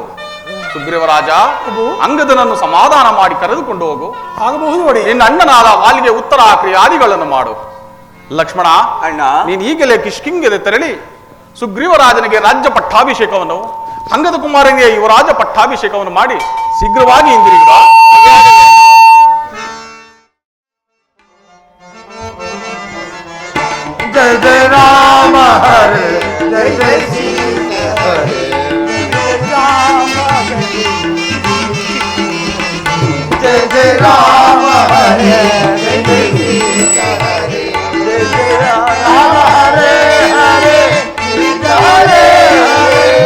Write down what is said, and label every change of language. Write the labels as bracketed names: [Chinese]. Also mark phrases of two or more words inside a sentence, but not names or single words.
[Kannada] ಸುಗ್ರೀವರಾಜ, ಅಂಗದನನ್ನು ಸಮಾಧಾನ ಮಾಡಿ ಕರೆದುಕೊಂಡು ಹೋಗು. ಆಗಬಹುದು ನೋಡಿ. ನಿನ್ನ ಅಣ್ಣನಾದ ವಾಲಿಗೆ ಉತ್ತರ ಕ್ರಿಯಾದಿಗಳನ್ನು ಮಾಡು. ಲಕ್ಷ್ಮಣ, ಅಣ್ಣ, ನೀನು ಈಗಲೇ ಕಿಷ್ಕಿಂಗೆಗೆ ತೆರಳಿ ಸುಗ್ರೀವರಾಜನಿಗೆ ರಾಜ್ಯ ಪಟ್ಟಾಭಿಷೇಕವನ್ನು, ಅಂಗದ ಕುಮಾರನಿಗೆ ಯುವರಾಜ ಪಟ್ಟಾಭಿಷೇಕವನ್ನು ಮಾಡಿ ಶೀಘ್ರವಾಗಿ ಹಿಂದಿರುಗಿದ. [Sanskrit] ಜಯ ಜಯ ರಾಮ ಹರೇ, ಜಯ ಜಯ ಸೀತಾ ಹರೇ, ಜಯ ಜಯ ರಾಮ ಹರೇ, ಜಯ ಜಯ ಸೀತಾ ಹರೇ, ಜಯ ಜಯ ರಾಮ ಹರೇ ಹರೇ, ಸೀತಾ ಹರೇ ಹರೇ,